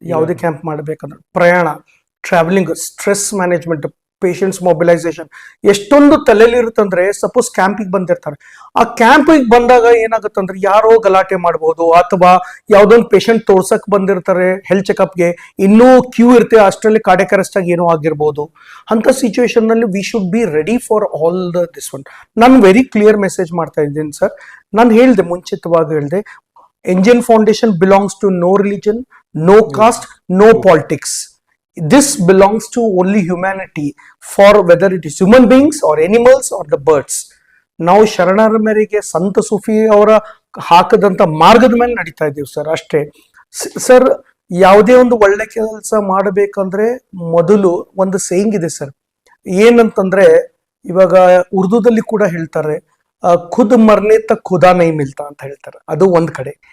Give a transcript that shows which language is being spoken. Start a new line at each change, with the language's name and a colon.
Kannada: ಯಾವುದೇ ಕ್ಯಾಂಪ್ ಮಾಡ್ಬೇಕಂದ್ರೆ ಪ್ರಯಾಣ, travelling, stress management, patients mobilisation ಎಷ್ಟೊಂದು ತಲೆಯಲ್ಲಿ ಇರುತ್ತಂದ್ರೆ, ಸಪೋಸ್ ಕ್ಯಾಂಪಿಗೆ ಬಂದಿರ್ತಾರೆ, ಆ ಕ್ಯಾಂಪಿಗೆ ಬಂದಾಗ ಏನಾಗುತ್ತಂದ್ರೆ ಯಾರೋ ಗಲಾಟೆ ಮಾಡ್ಬೋದು, ಅಥವಾ ಯಾವ್ದೊಂದು ಪೇಷಂಟ್ ತೋರ್ಸಕ್ ಬಂದಿರ್ತಾರೆ ಹೆಲ್ತ್ ಚೆಕಪ್ಗೆ, ಇನ್ನೂ ಕ್ಯೂ ಇರುತ್ತೆ, ಅಷ್ಟರಲ್ಲಿ ಕಾರ್ಡಿಯಾಕ್ ಅರೆಸ್ಟ್ ಆಗಿ ಏನೋ ಆಗಿರ್ಬೋದು. ಅಂತ ಸಿಚುವೇಶನ್ ನಲ್ಲಿ
English: We should be ready for all this one.
Kannada: ನಾನು ವೆರಿ ಕ್ಲಿಯರ್ ಮೆಸೇಜ್ ಮಾಡ್ತಾ ಇದ್ದೀನಿ ಸರ್. ನಾನು ಹೇಳಿದೆ, ಮುಂಚಿತವಾಗಿ ಹೇಳಿದೆ,
English: Engine foundation belongs to no religion, no caste, no politics. This belongs to only humanity, for whether it is human beings or animals or the birds.
Kannada: ನಾವು ಶರಣರ ಮೇರೆಗೆ ಸಂತ ಸೂಫಿ ಅವರ ಹಾಕದಂತ ಮಾರ್ಗದ ಮೇಲೆ ನಡೀತಾ ಇದ್ದೀವಿ ಸರ್, ಅಷ್ಟೇ ಸರ್. ಯಾವುದೇ ಒಂದು ಒಳ್ಳೆ ಕೆಲಸ ಮಾಡಬೇಕಂದ್ರೆ ಮೊದಲು ಒಂದು ಸೇಯಿಂಗ್ ಇದೆ ಸರ್. ಏನಂತಂದ್ರೆ ಇವಾಗ ಉರ್ದುದಲ್ಲಿ ಕೂಡ ಹೇಳ್ತಾರೆ,
Urdu: ಖುದ್ ಮರ್ನೆ ತಕ್ ಖುದಾ ನೈ ಮಿಲ್ತಾ
Kannada: ಅಂತ ಹೇಳ್ತಾರೆ. ಅದು ಒಂದ್ ಕಡೆ.